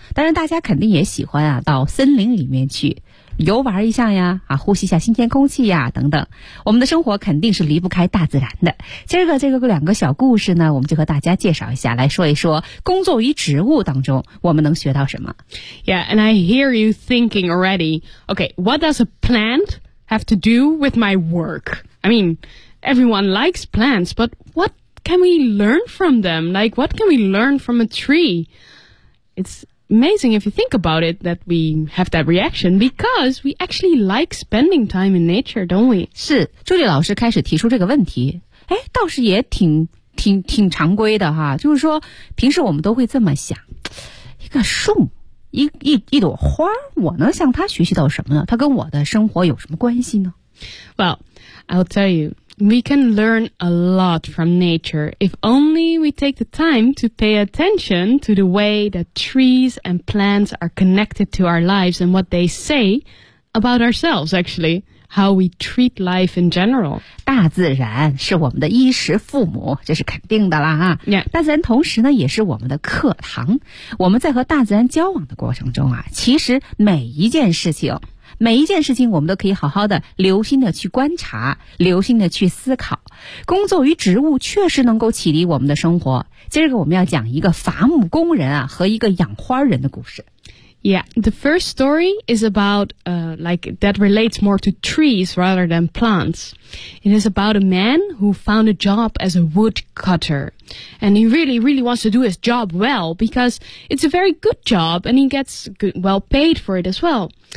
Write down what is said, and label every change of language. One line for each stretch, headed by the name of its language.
Chinese: 当然大家肯定也喜欢啊到森林里面去游玩一下呀，啊，呼吸一下新鲜空气呀等等。我们的生活肯定是离不开大自然的。今儿个这个两个小故事呢，我们就和大家介绍一下，来说一说工作与植物当中我们能学到什么。
English: Yeah, and I hear you thinking already. Okay, what does a plantHave to do with my work. I mean, everyone likes plants, but what can we learn from them? Like, what can we learn from a tree? It's amazing if you think about it that we have that reaction because we actually like spending time in nature, don't we?
Chinese: 是，朱莉老师开始提出这个问题，哎，倒是也挺常规的哈，就是说平时我们都会这么想，一个树。一朵花，我能向它学习到什么呢？它跟我的生活有什么关系呢？
English: Well, I'll tell you, we can learn a lot from nature if only we take the time to pay attention to the way that trees and plants are connected to our lives and what they say about ourselves, actually, how we treat life in general.
Chinese: 大自然是我们的衣食父母，这是肯定的啦哈。
English: Yeah.
Chinese: 大自然同时呢也是我们的课堂。我们在和大自然交往的过程中啊，其实每一件事情，每一件事情我们都可以好好的留心的去观察，留心的去思考。工作与植物确实能够启迪我们的生活。今儿个我们要讲一个伐木工人啊和一个养花人的故事。
English: Yeah, the first story is about, that relates more to trees rather than plants. It is about a man who found a job as a woodcutter. And he really, really wants to do his job well because it's a very good job and he gets good, well paid for it as well.